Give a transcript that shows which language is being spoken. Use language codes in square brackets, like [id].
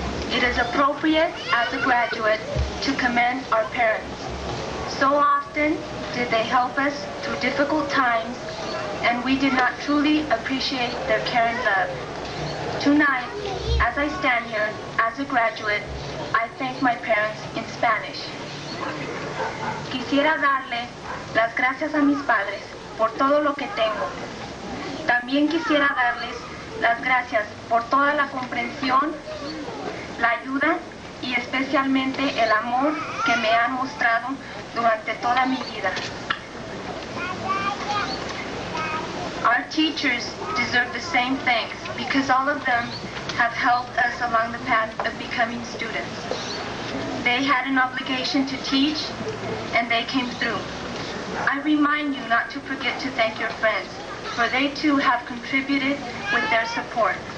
[en] It is appropriate as a graduate to commend our parents. So often did they help us through difficult times, and we did not truly appreciate their care and love. Tonight, as I stand here as a graduate, I thank my parents in Spanish. [es] Quisiera darle las gracias a mis padres por todo lo que tengo. También quisiera darles las gracias por toda la comprensión, la ayuda y especialmente el amor que me han mostrado durante toda mi vida. [en] Our teachers deserve the same thanks because all of them have helped us along the path of becoming students. They had an obligation to teach, and they came through. I remind you not to forget to thank your friends, for they too have contributed with their support.